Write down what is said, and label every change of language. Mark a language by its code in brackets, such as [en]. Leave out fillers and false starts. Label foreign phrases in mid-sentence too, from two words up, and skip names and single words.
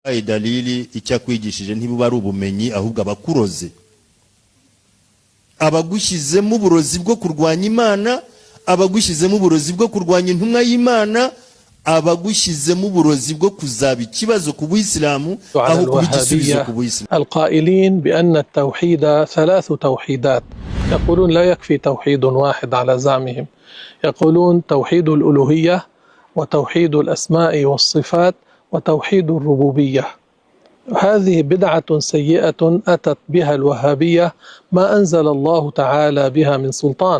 [rw] dalili icyakwigishije ntibuba ari ubumenyi ahubwo abakuroze abagushyizemo uburozi bwo kurwanya Imana abagushyizemo uburozi bwo kurwanya intumwa y'Imana abagushyizemo uburozi bwo kuzaba ikibazo ku Buyisilamu aho kuba igisubizo ku Buyisilamu. [ar] القائلين بأن التوحيد 3 توحيدات يقولون لا يكفي توحيد واحد على زعمهم يقولون توحيد الألوهية وتوحيد الأسماء والصفات وتوحيد الربوبية. هذه بدعة سيئة أتت بها الوهابية ما أنزل الله تعالى بها من سلطان.